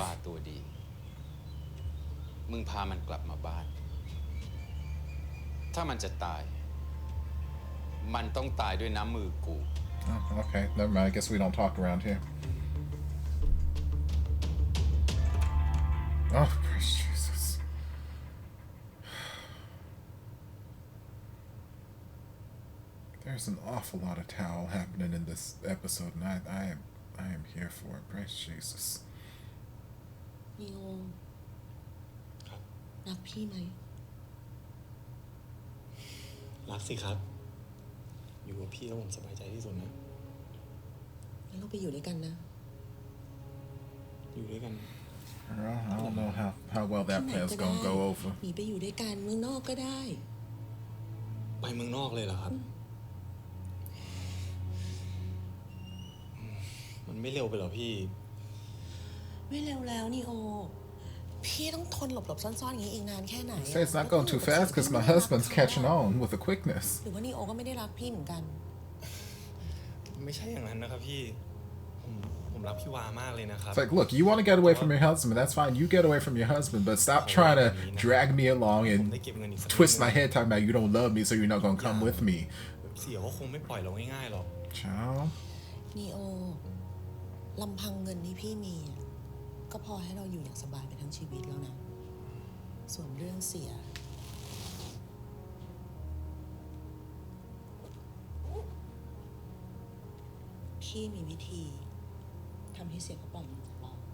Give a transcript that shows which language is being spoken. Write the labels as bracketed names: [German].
[Thai] วาตัวดี มึงพามันกลับมาบ้าน ถ้ามันจะตาย มันต้องตายด้วยน้ำมือกู [English] Oh, okay, never mind. I guess we don't talk around here. Oh, praise Jesus. There's an awful lot of towel happening in this episode, and I am here for it. Praise Jesus. [Thai] นิโอรักพี่ไหม รักสิครับ อยู่กับพี่แล้วผมสบายใจที่สุดนะ งั้นเราไปอยู่ด้วยกันนะ อยู่ด้วยกัน [English] Girl, I don't know how well that [Thai] ที่ไหน [English] plan's [Thai] ก็ได้ [English] gonna go over. [Thai] หนีไปอยู่ด้วยกันเมืองนอกก็ได้ ไปเมืองนอกเลยเหรอครับ มันไม่เร็วไปเหรอพี่ ไม่เร็วแล้วนิโอ พี่ต้องทนหลบๆซ่อนๆอย่างนี้อีกนานแค่ไหน [English] Say it's not going too fast because my husband's catching on with the quickness. [Thai] หรือว่านิโอก็ไม่ได้รักพี่เหมือนกัน ไม่ใช่อย่างนั้นนะครับพี่ ผม ผมรักพี่วามากเลยนะครับ [English] It's like, look, you want to get away from your husband, that's fine. You get away from your husband, but stop trying to drag me along and twist my head talking about you don't love me, so you're not gonna come with me. [Thai] เสี่ยวก็คงไม่ปล่อยเราง่ายๆหรอก [English] Child. [Thai] นีโอลำพังเงินที่พี่มีก็พอให้เราอยู่อย่างสบายไปทั้งชีวิตแล้วนะ ส่วนเรื่องเสียพี่มีวิธีทำให้เสียเขาปล่อยมือจากเรา